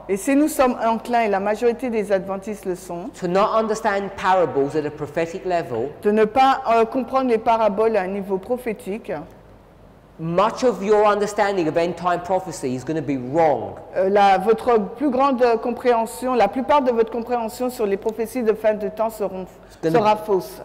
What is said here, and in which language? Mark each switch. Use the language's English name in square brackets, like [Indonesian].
[French] Et si nous sommes enclins, et la majorité des adventistes le sont, [English] to not understand parables at a prophetic level, [French] de ne pas comprendre les paraboles à un niveau prophétique, [English] much of your understanding of end-time prophecy is going to be wrong. [French] votre plus grande compréhension, la plupart de votre compréhension sur les prophéties de fin de temps sera fausse.